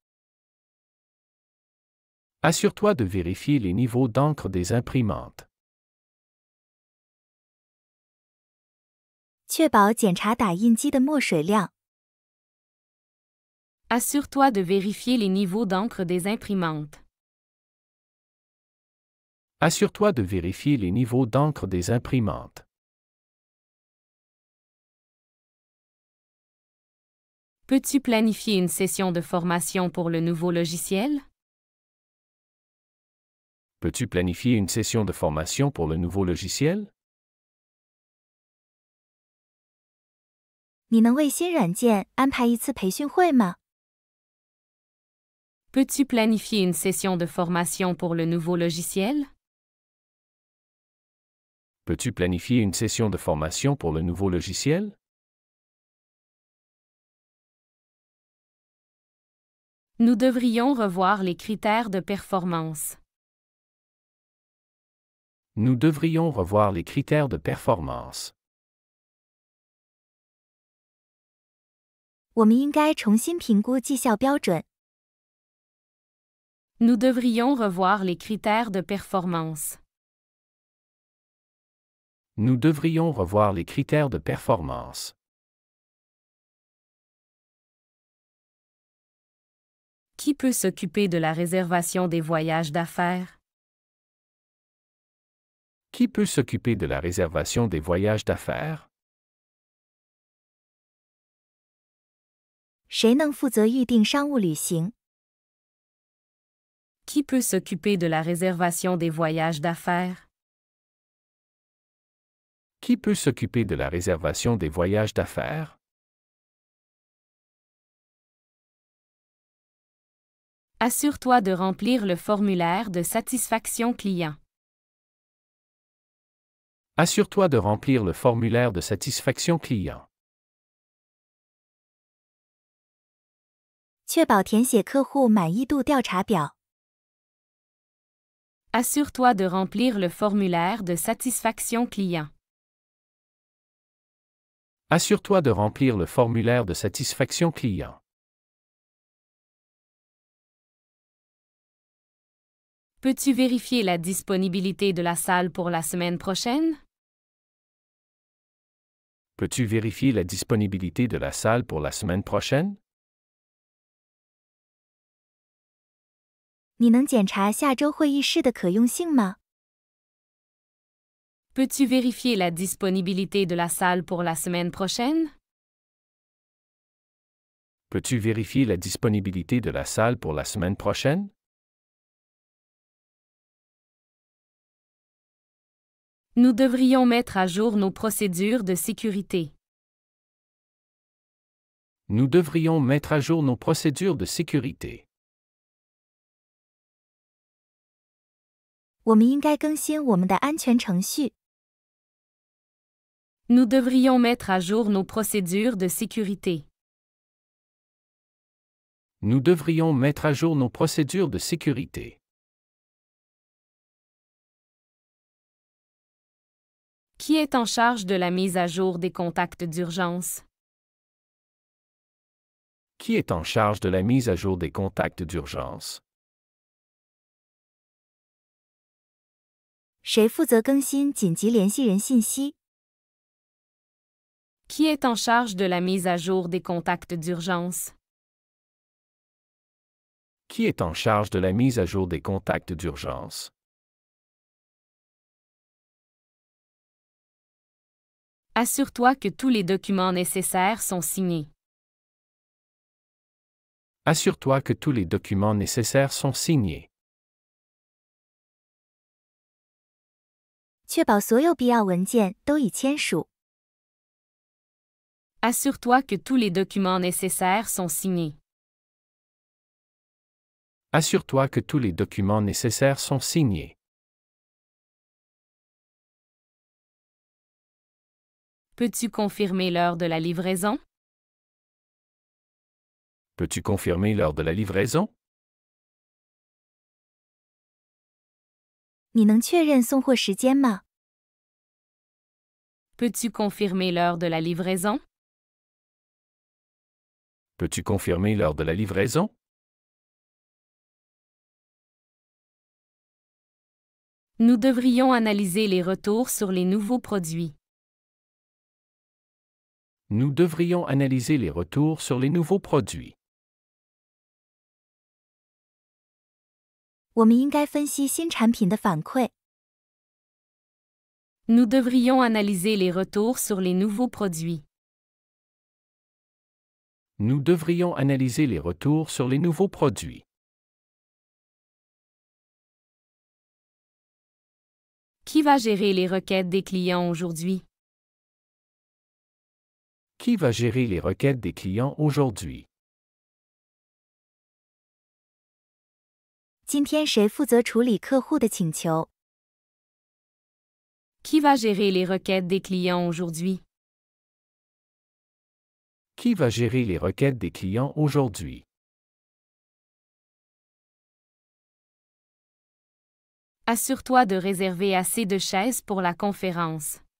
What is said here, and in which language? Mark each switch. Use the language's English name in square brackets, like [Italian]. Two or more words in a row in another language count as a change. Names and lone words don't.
[French] Assure-toi de vérifier les niveaux d'encre des imprimantes. [Chinese] 确保检查打印机的墨水量。 [French] Assure-toi de vérifier les niveaux d'encre des imprimantes. Assure-toi de vérifier les niveaux d'encre des imprimantes. Peux-tu planifier une session de formation pour le nouveau logiciel? Peux-tu planifier une session de formation pour le nouveau logiciel? [Chinese] 你能为新软件安排一次培训会吗？ [French] Peux-tu planifier une session de formation pour le nouveau logiciel? Peux-tu planifier une session de formation pour le nouveau logiciel? Nous devrions revoir les critères de performance. Nous devrions revoir les critères de performance. [Chinese] 我们应该重新评估绩效标准。 [French] Nous devrions revoir les critères de performance. Nous devrions revoir les critères de performance. Qui peut s'occuper de la réservation des voyages d'affaires? Qui peut s'occuper de la réservation des voyages d'affaires? [Chinese] 谁能负责预定商务旅行？ [French] Qui peut s'occuper de la réservation des voyages d'affaires? Qui peut s'occuper de la réservation des voyages d'affaires? Assure-toi de remplir le formulaire de satisfaction client. Assure-toi de remplir le formulaire de satisfaction client. [Chinese] 确保填写客户满意度调查表。 [French] Assure-toi de remplir le formulaire de satisfaction client. Assure-toi de remplir le formulaire de satisfaction client. Peux-tu vérifier la disponibilité de la salle pour la semaine prochaine? Peux-tu vérifier la disponibilité de la salle pour la semaine prochaine? [Chinese] 你能检查下周会议室的可用性吗？ [French] Peux-tu vérifier la disponibilité de la salle pour la semaine prochaine? Peux-tu vérifier la disponibilité de la salle pour la semaine prochaine? Nous devrions mettre à jour nos procédures de sécurité. Nous devrions mettre à jour nos procédures de sécurité. [Chinese] 我们应该更新我们的安全程序。 [French] Nous devrions mettre à jour nos procédures de sécurité. Nous devrions mettre à jour nos procédures de sécurité. Qui est en charge de la mise à jour des contacts d'urgence? Qui est en charge de la mise à jour des contacts d'urgence? [Chinese] 谁负责更新紧急联系人信息？ [French] Qui est en charge de la mise à jour des contacts d'urgence? Qui est en charge de la mise à jour des contacts d'urgence? Assure-toi que tous les documents nécessaires sont signés. Assure-toi que tous les documents nécessaires sont signés. [Chinese] 确保所有必要文件都已签署。 [French] Assure-toi que tous les documents nécessaires sont signés. Assure-toi que tous les documents nécessaires sont signés. Peux-tu confirmer l'heure de la livraison? Peux-tu confirmer l'heure de la livraison? [Chinese] 你能确认送货时间吗？ [French] Peux-tu confirmer l'heure de la livraison? Peux-tu confirmer l'heure de la livraison? Nous devrions analyser les retours sur les nouveaux produits. Nous devrions analyser les retours sur les nouveaux produits. [Chinese] 我们应该分析新产品的反馈。 [French] Nous devrions analyser les retours sur les nouveaux produits. Nous devrions analyser les retours sur les nouveaux produits. Qui va gérer les requêtes des clients aujourd'hui? Qui va gérer les requêtes des clients aujourd'hui? [Chinese] 今天谁负责处理客户的请求？ [French] Qui va gérer les requêtes des clients aujourd'hui? Qui va gérer les requêtes des clients aujourd'hui? Assure-toi de réserver assez de chaises pour la conférence.